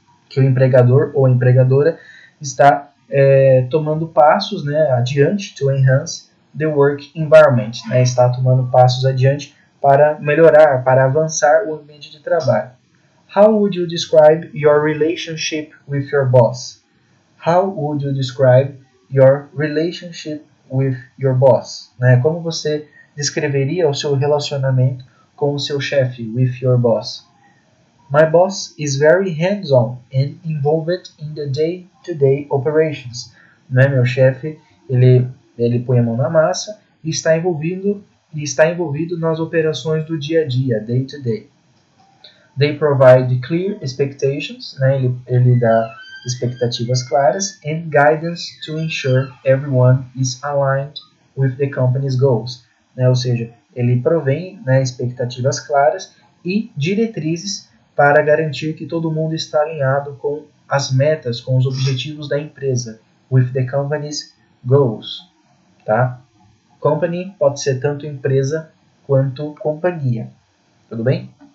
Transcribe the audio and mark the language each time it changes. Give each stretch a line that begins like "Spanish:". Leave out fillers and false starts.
Portuguese: que o empregador ou a empregadora está tomando passos, né, adiante,
English: to enhance the work environment,
Portuguese: né, está tomando passos adiante para melhorar, para avançar o ambiente de trabalho.
English: How would you describe your relationship with your boss? How would you describe your relationship with your boss?
Portuguese: Né? Como você descreveria o seu relacionamento com o seu chefe,
English: with your boss? My boss is very hands-on and involved in the day-to-day operations.
Portuguese: Né? Meu chefe, ele põe a mão na massa e está envolvido nas operações do dia a dia, day-to-day.
English: They provide clear expectations, né?
Portuguese: Ele dá expectativas claras,
English: and guidance to ensure everyone is aligned with the company's goals.
Portuguese: Né? Ou seja, ele provém, né, expectativas claras e diretrizes para garantir que todo mundo está alinhado com as metas, com os objetivos da empresa,
English: with the company's goals.
Portuguese: Tá? Company pode ser tanto empresa quanto companhia. Tudo bem?